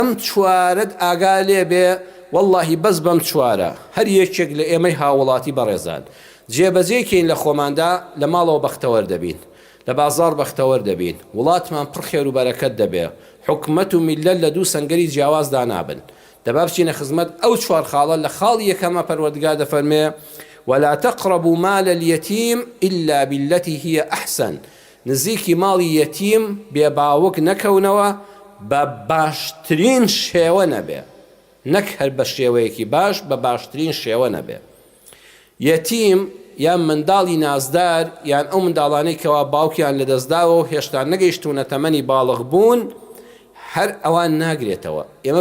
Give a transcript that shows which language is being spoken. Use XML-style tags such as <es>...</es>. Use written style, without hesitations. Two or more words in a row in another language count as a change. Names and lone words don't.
<ckb>ئەم چوارەت ئاگا لێ بێ واللهی بەس بەم چوارە هەر یەکێک لە ئێمەی هاوڵاتی بەڕێزان جێبەجێکین لە خۆماندا لە ماڵەوە بەختەوەر دەبین لە بازار بەختەوەر دەبین وڵاتمان پڕ خێر و بەرەکەت دەبێ حکومەت و میلەت لە دوو سەنگەری جیاوازدا نابن دەبا بچینە خزمەت ئەو چوار خاڵە لە خاڵی یەکەمە پەروەردگار دەفەرمێ</ckb> <ar>ولا تقربوا مال اليتيم إلا بالتي هي أحسن</ar> <ckb>نزیکی ماڵی یەتیم بێباوک نەکەونەوە بە باشترین شێوە نەبێ نەک هەر بە شێوەیەکی باش بە باشترین شێوە نەبێ یەتیم یان منداڵی نازدار یان ئەو منداڵانەی کەوا باوکیان لەدەستداوە و هێشتا نەگەیشتونە تەمەنی باڵغ بوون هەر ئەوان ناگرێتەوە ئێمە</ckb>